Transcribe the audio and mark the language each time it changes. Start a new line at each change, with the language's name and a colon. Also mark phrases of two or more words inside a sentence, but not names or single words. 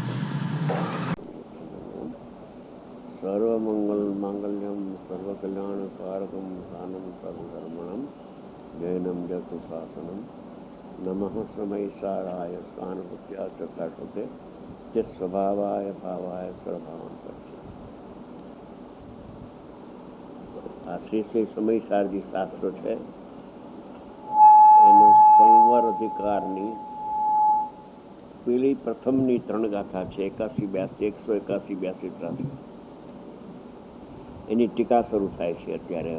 Sanskrit: सर्वमंगल मांगल्यम सर्वकल्याणकारकम प्रधानम सर्वधर्माणां जैनम जतु शासनम नमः समयिसाराय स्वानुभूत्या चकाशते स्वभावाय भावाय सर्वभावांतर्चिते।
Gujarati: આ શ્રી શ્રી સમયસારજી શાસ્ત્રો છે એનો સંવર અધિકારની પેલી પ્રથમની 3 ગાથા છે 81, 82, 181, 82, 83 એની ટીકા શરૂ થાય છે અત્યારે.